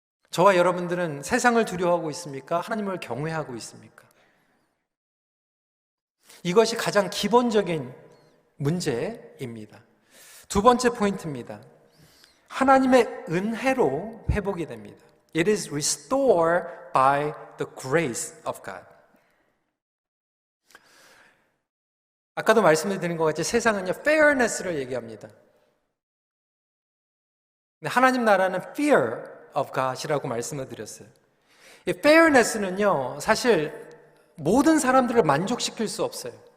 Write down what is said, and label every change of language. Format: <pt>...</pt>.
<ko>저와 여러분들은 세상을 두려워하고 있습니까? 하나님을 경외하고 있습니까? 이것이 가장 기본적인 문제입니다. 두 번째 포인트입니다. 하나님의 은혜로 회복이 됩니다.</ko> <en>It is restored by the grace of God.</en> <ko>아까도 말씀을 드린 것 같이 세상은요, fairness를 얘기합니다. 근데 하나님 나라는 fear of God이라고 말씀을 드렸어요. 이 fairness는요, 사실 모든 사람들을 만족시킬 수 없어요.</ko>